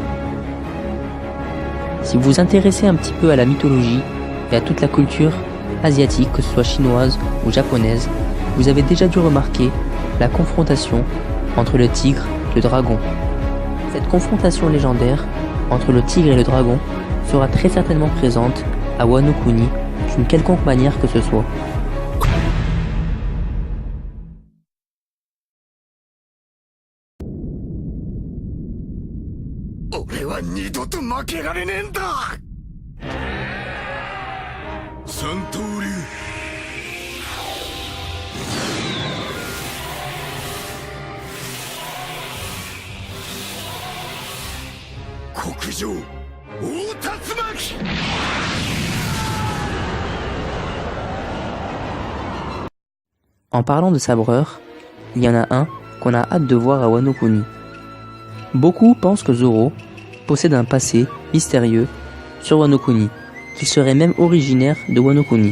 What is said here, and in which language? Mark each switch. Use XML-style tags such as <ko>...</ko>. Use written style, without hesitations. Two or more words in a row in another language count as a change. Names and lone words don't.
<fr>Si vous vous intéressez un petit peu à la mythologie et à toute la culture asiatique, que ce soit chinoise ou japonaise, vous avez déjà dû remarquer la confrontation entre le tigre et le dragon. Cette confrontation légendaire entre le tigre et le dragon sera très certainement présente à Wano Kuni d'une quelconque manière que ce soit.</fr> <ja>俺は二度と負けられねえんだ。三刀流国上大竜巻。</ja> <fr>En parlant de sabreurs, il y en a un qu'on a hâte de voir à Wano Kuni. Beaucoup pensent que Zoro possède un passé mystérieux sur Wano Kuni, qu'il serait même originaire de Wano Kuni.</fr>